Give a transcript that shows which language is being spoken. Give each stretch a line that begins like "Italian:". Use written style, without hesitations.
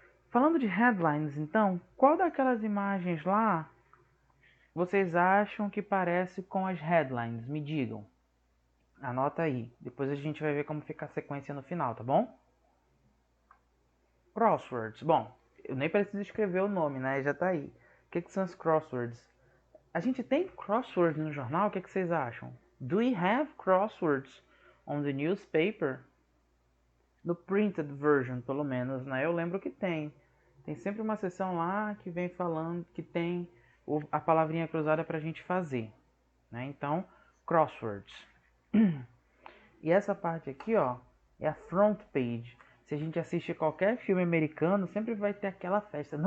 Portuguese: Falando de headlines, então, qual daquelas imagens lá vocês acham que parece com as headlines? Me digam. Anota aí. Depois a gente vai ver como fica a sequência no final, tá bom? Crosswords. Bom, eu nem preciso escrever o nome, né? Já tá aí. O que são os crosswords? A gente tem crosswords no jornal? O que vocês acham?
English: Do we have crosswords on the newspaper?
Portuguese: No
English: printed version,
Portuguese: pelo menos, né? Eu lembro que tem. Tem sempre uma seção lá que vem falando que tem a palavrinha cruzada pra gente fazer, né? Então, crosswords. E essa parte aqui, ó, é a front page. Se a gente assiste qualquer filme americano, sempre vai ter aquela festa.